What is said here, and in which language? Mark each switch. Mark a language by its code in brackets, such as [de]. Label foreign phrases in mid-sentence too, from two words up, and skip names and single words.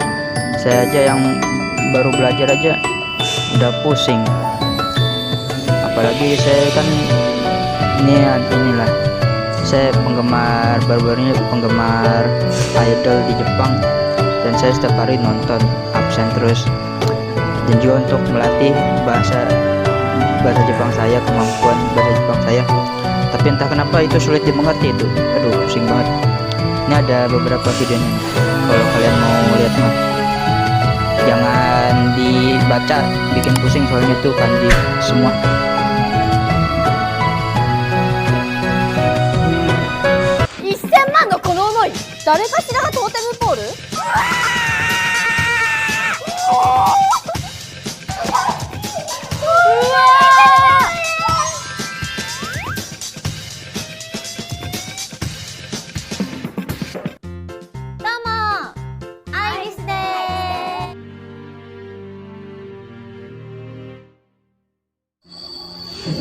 [id] Riweh, Saya aja yang baru belajar aja udah pusing, apalagi saya kan inilah saya penggemar baru-baru ini penggemar idol di Jepang, dan saya setiap hari nonton absen terus, dan juga untuk melatih bahasa Jepang saya, kemampuan bahasa Jepang saya. Tapi entah kenapa itu sulit dimengerti itu. Aduh, pusing banget. Ini ada beberapa videonya nih. Kalau kalian mau lihat mah jangan dibaca, bikin pusing soalnya itu kanji semua. [ja] 1000万のこの思い、誰かしらがトーテムポール？うわー！どうも、アイリスです。